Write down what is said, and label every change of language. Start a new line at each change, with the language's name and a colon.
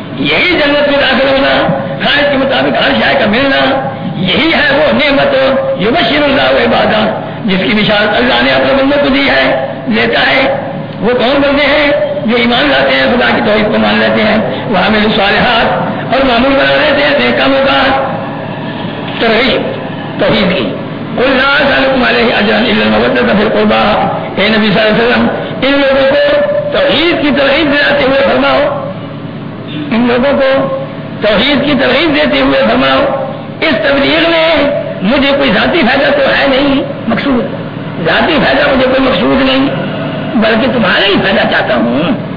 Urdu: یہی جنت میں داخل ہونا خواہش کے مطابق ہر شے کا ملنا, یہی ہے وہ نعمت
Arabic: یبشر اللہ عبادہ
Urdu: جس کی نشانت اللہ نے اپنے بندوں کو دی ہے لیتا ہے, وہ کون بندے ہیں جو ایمان لاتے ہیں خدا کی توحید کو مان لیتے ہیں, وہ عامل صالحات اور معمول بنا لیتے ہیں, کم ہوگا ترغیب توحید کی,
Arabic: قل لا سألكم عليه أجرا إلا المودة في القربى.
Urdu: اے نبی صلی اللہ علیہ وسلم ان لوگوں کو توحید کی ترغیب دلاتے ہوئے فرماؤ, ان لوگوں کو توحید کی ترغیب دیتے ہوئے فرماؤ اس تبلیغ میں مجھے کوئی ذاتی فائدہ تو ہے نہیں مقصود, ذاتی فائدہ مجھے کوئی مقصود نہیں بلکہ تمہارا ہی فائدہ چاہتا ہوں,